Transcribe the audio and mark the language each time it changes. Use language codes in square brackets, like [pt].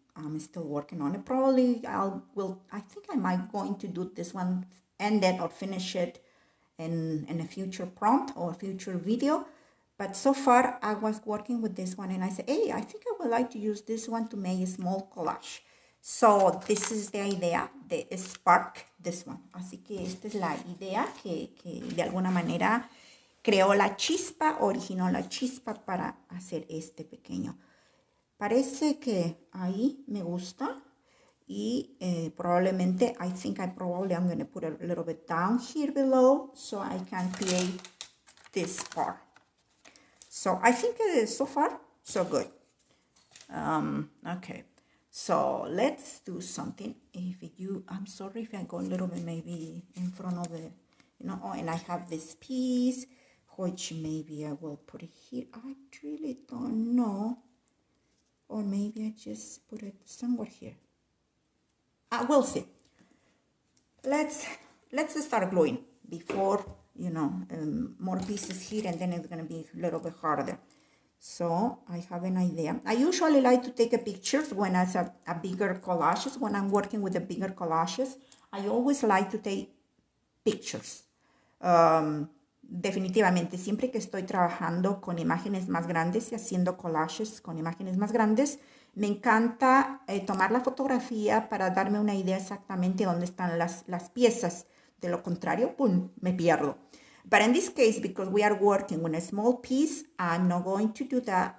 [en] I'm still working on it. Probably I think I might going to do this one, end it or finish it in a future prompt or future video. But so far I was working with this one and I said, hey, I think I would like to use this one to make a small collage. So this is the idea, the spark this one. [es] Así que esta es la idea que de alguna manera creó la chispa, originó la chispa para hacer este pequeño. Parece que ahí me gusta. Y probablemente, [en] I'm going to put a little bit down here below so I can create this part. So I think so far, so good. Okay, so let's do something. I'm sorry if I go a little bit maybe in front of the, and I have this piece, which maybe I will put it here. I really don't know. Or maybe I just put it somewhere here. We'll see. Let's start gluing before, more pieces here, and then it's going to be a little bit harder. So I have an idea. I usually like to take pictures when it's a bigger collages, when I'm working with the bigger collages. I always like to take pictures. [es] Definitivamente, siempre que estoy trabajando con imágenes más grandes y haciendo collages con imágenes más grandes, me encanta tomar la fotografía para darme una idea exactamente dónde están las piezas. De lo contrario, ¡pum!, me pierdo. [en] But in this case, because we are working with a small piece, I'm not going to do that.